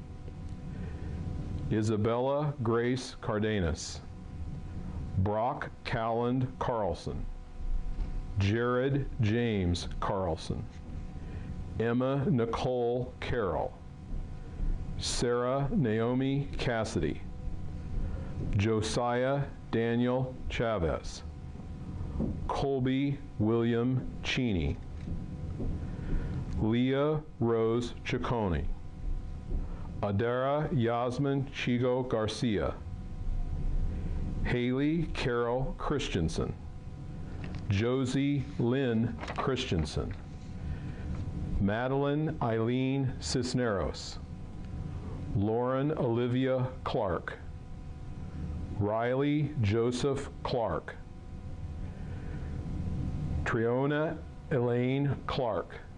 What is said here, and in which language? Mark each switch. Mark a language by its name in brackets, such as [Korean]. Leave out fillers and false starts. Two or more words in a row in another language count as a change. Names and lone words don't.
[English] Isabella Grace Cardenas, Brock Calland Carlson, Jared James Carlson, Emma Nicole Carroll, Sarah Naomi Cassidy, Josiah Daniel Chavez, Colby William Cheney, Leah Rose Ciccone, Adara Yasmin Chigo Garcia, Haley Carol Christensen, Josie Lynn Christensen, Madeline Eileen Cisneros, Lauren Olivia Clark, Riley Joseph Clark, Triona Elaine Clark,